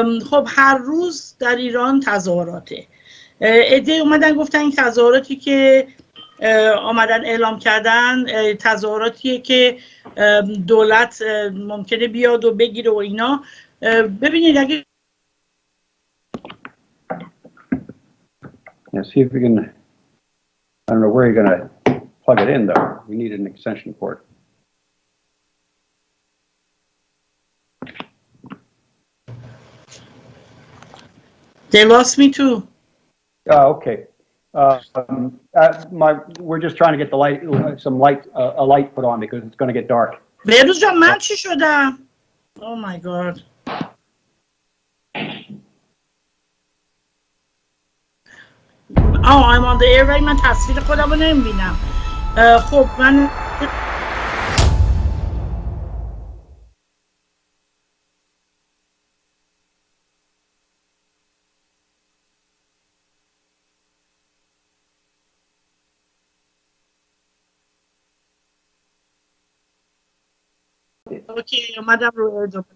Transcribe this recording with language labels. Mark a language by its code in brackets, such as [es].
[fa] خب هر روز در ایران تظاهراته. عده‌ای اومدن گفتن این تظاهراتی که آمدن اعلام کردن تظاهراتیه که دولت ممکنه بیاد و بگیره و اینا. ببینید اگه [en] see if we can, I don't know where you're going to plug it in though. We need an extension cord. They lost me too. Oh, okay. We're just trying to get the light, a light put on because it's going to get dark. [fa] بهروز جان من چی شدم؟ [en] Oh my god. I'm on the air [fa] ولی من تصویر خودم رو نمیبینم. خب من اوکی اومدم رو ادامه.